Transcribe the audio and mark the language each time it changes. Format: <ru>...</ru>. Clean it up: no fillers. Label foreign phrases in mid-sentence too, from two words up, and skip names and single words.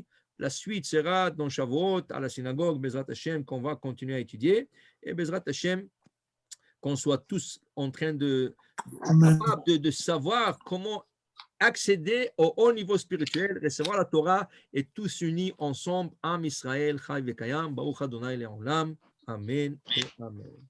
<fr>La suite sera dans Shavuot, à la synagogue,</fr> <he>בעזרת השם,</he> <fr>qu'on va continuer à étudier. Et</fr> <he>בעזרת השם,</he> <fr>qu'on soit tous en train de savoir comment accéder au haut niveau spirituel, recevoir la Torah et tous unis ensemble,</fr> <he>עם ישראל חי וקיים ברוך ה' לעולם.</he> <fr>Amen et Amen.</fr>